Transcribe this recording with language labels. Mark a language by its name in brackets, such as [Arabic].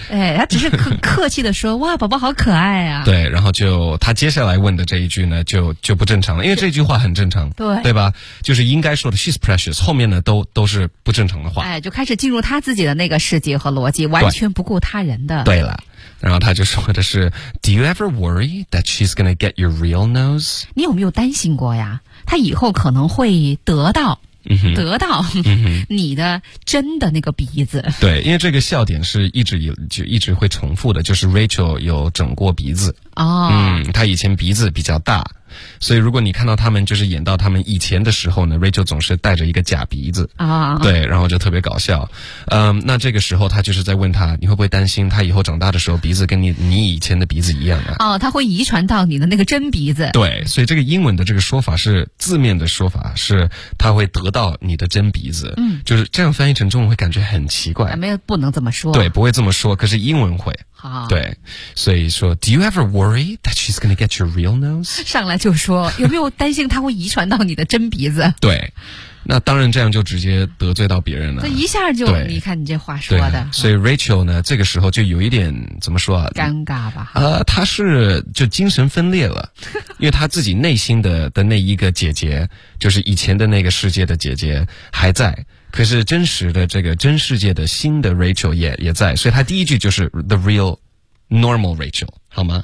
[Chinese] 哎，她只是很客气的说，哇，宝宝好可爱啊。对，然后就她接下来问的这一句呢，就不正常了，因为这句话很正常。对。对吧？就是应该说的 [English] she's precious， [Chinese] 后面呢都是不正常的话。哎，就开始进入她自己的那个世界和逻辑，完全不顾他人的。对了。然后他就说的是 [English] Do you ever worry that she's gonna get your real nose? [Chinese] 你有没有担心过呀？他以后可能会得到、嗯、得到、嗯、你的真的那个鼻子。对，因为这个笑点是一直会重复的，就是 Rachel 有整过鼻子。哦，他以前鼻子比较大，所以如果你看到他们就是演到他们以前的时候呢， Rachel 总是带着一个假鼻子啊， oh. 对，然后就特别搞笑。那这个时候他就是在问他，你会不会担心他以后长大的时候鼻子跟你以前的鼻子一样啊？哦， oh, 他会遗传到你的那个真鼻子。对，所以这个英文的这个说法是字面的说法是他会得到你的真鼻子。嗯，就是这样翻译成中文会感觉很奇怪。没有，不能这么说。对，不会这么说，可是英文会。好，对，所以说 [English] Do you ever worry that she's gonna get your real nose? [Chinese] 上来就说有没有担心她会遗传到你的真鼻子。对，那当然这样就直接得罪到别人了，这一下就你看你这话说的、啊、所以 Rachel 呢这个时候就有一点怎么说啊，尴尬吧，她是就精神分裂了，因为她自己内心的那一个姐姐，就是以前的那个世界的姐姐还在，可是真实的这个真世界的新的 Rachel 也在，所以他第一句就是 [English] The real normal Rachel， [Chinese] 好吗？